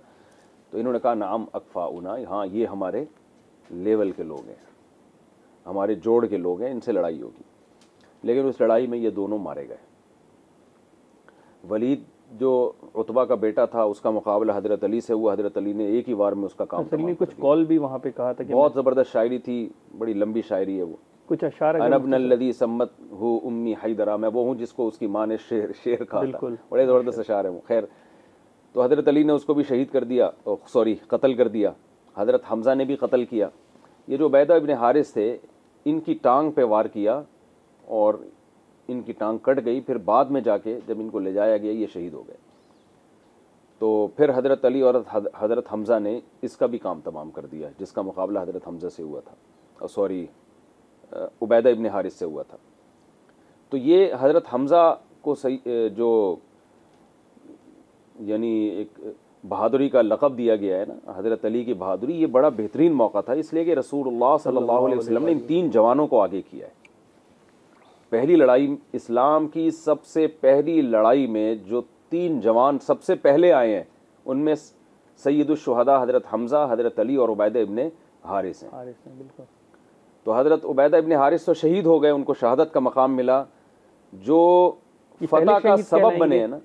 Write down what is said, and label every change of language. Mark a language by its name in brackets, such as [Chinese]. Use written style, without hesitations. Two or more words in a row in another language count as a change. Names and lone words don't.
[Hindi] तो इन्होंने कहा [Arabic] نعم أكفاؤنا, [Hindi] हाँ ये हमारे लेवल के लोग हैं, हमारे जोड़ के लोग हैं, इनसे लड़ाई होगी। लेकिन उस लड़ाई में ये दोनों मारे गए। वलीद जो उतबा का बेटा था, उसका मुकाबला हज़रत अली से हुआ। हज़रत अली ने एक ही वार में उसका काम तमाम कुछ कॉल भी वहाँ पे कहा था कि बहुत ज़बरदस्त शायरी थी, बड़ी लंबी शायरी है वो। कुछ अशार [Arabic] أنا الذي سمتني أمي حيدرة, [Hindi] मैं वो हूँ जिसको उसकी माँ ने शेर कहा था। बड़े ज़बरदस्त अशार है वो। खैर, तो हज़रत अली ने उसको भी शहीद कर दिया, कत्ल कर दिया। हज़रत हमज़ा ने भी कत्ल किया। ये जो उबैदा इब्ने हारिस थे, इनकी टांग पे वार किया और इनकी टांग कट गई। फिर बाद में जाके जब इनको ले जाया गया, ये शहीद हो गए। तो फिर हज़रत अली और हज़रत हमज़ा ने इसका भी काम तमाम कर दिया, जिसका मुकाबला हज़रत हमज़ा से हुआ था, उबैदा इब्ने हारिस से हुआ था। तो ये हज़रत हमज़ा को सही जो यानी एक बहादुरी का लक़ब दिया गया है ना, हज़रत अली की बहादुरी, ये बड़ा बेहतरीन मौका था, इसलिए कि रसूलुल्लाह [Arabic] صلى الله عليه وسلم [Hindi] ने इन 3 जवानों को आगे किया है। पहली लड़ाई, इस्लाम की सबसे पहली लड़ाई में जो 3 जवान सबसे पहले आए हैं, उनमें सैयदुश्शुहदा हज़रत हमज़ा, हज़रत अली और उबैदा इब्ने हारिस हैं। बिल्कुल। तो हज़रत उबैदा इब्ने हारिस तो शहीद हो गए, उनको शहादत का मकाम मिला, जो फतह का सबब बने हैं ना।